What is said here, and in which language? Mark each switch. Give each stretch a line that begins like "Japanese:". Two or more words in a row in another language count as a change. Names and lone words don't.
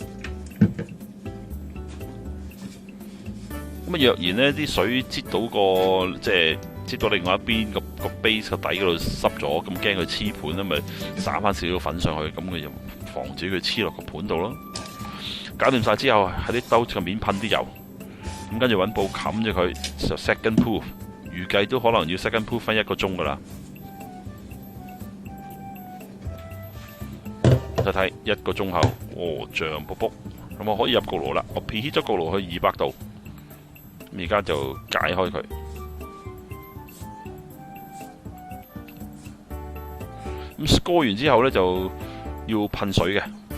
Cantonese: 咁啊，若然呢啲水擠到擠到另外一邊個 base 個底嗰度濕咗，咁驚佢黐盤咧，咪灑翻少少粉上去，咁佢就防止佢黐落個盤度咯。搞掂晒之後喺啲兜嘅面噴啲油，咁跟住揾布冚住佢，就
English: second proof，
Cantonese: 預計都可能要
English: second proof
Cantonese: 分1個鐘噶啦。睇睇1個鐘後，脹卜卜，咁我可以入焗爐啦。我 preheat 咗焗爐去200度，而家就解開佢。咁過完之後呢，就要噴水嘅。